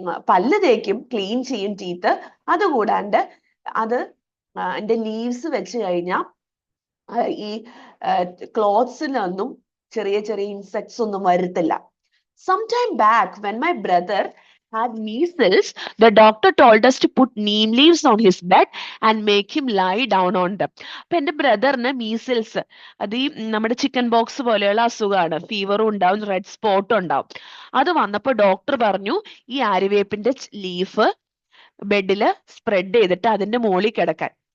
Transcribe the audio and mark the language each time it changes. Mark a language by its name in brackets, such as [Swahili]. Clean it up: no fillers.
[Malayalam] പല്ല് തേക്കും, ക്ലീൻ ചെയ്യും ടീത്ത്. അതുകൂടാണ്ട് അത് അതിന്റെ ലീവ്സ് വെച്ച് കഴിഞ്ഞാൽ ഈ ക്ലോത്ത്സിലൊന്നും ചെറിയ ചെറിയ ഇൻസെക്ട്സ് ഒന്നും വരത്തില്ല. [English] Sometime back when my brother had measles, the doctor told us to put neem leaves on his bed and make him lie down on them. [Malayalam] അപ്പൊ എന്റെ ബ്രദറിന് മീസിൽസ്, അത് ഈ നമ്മുടെ ചിക്കൻ ബോക്സ് പോലെയുള്ള അസുഖമാണ്. ഫീവറും ഉണ്ടാവും, റെഡ് സ്പോട്ടും ഉണ്ടാവും. അത് വന്നപ്പോ ഡോക്ടർ പറഞ്ഞു ഈ ആര്യവേപ്പിന്റെ ലീഫ് ബെഡില് സ്പ്രെഡ് ചെയ്തിട്ട് അതിന്റെ മുകളിൽ കിടക്കാൻ.